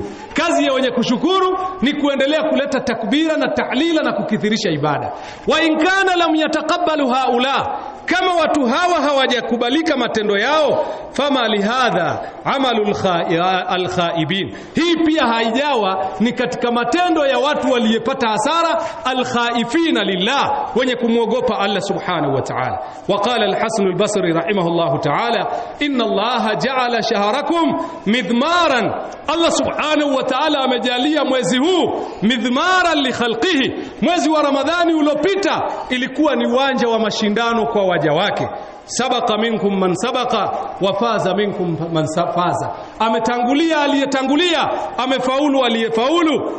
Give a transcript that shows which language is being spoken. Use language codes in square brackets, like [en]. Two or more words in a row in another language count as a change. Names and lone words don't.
[sw] Kazi ya wenye kushukuru ni kuendelea kuleta takbira na tahlila na kukithirisha ibada. [ar] وإن كان لم يتقبل هؤلاء, [sw] kama watu hawa hawajakubalika matendo yao, [ar] فما لهذا عمل الخائبين, [sw] hii pia haijawa ni katika matendo ya watu waliyepata hasara, [ar] الخائفين لله, [sw] wenye kumwogopa Allah [ar] سبحانه وتعالى. وقال الحسن البصري رحمه الله تعالى إن الله جعل شهركم مضمارا, [sw] Allah [ar] سبحانه وتعالى [sw] amejalia mwezi huu [ar] مضمارا لخلقه, [sw] mwezi wa Ramadhani uliopita ilikuwa ni uwanja wa mashindano kwa waja wake. [ar] سبق منكم من سبق وفاز منكم من فاز, [sw] ametangulia aliyetangulia, amefaulu aliyefaulu.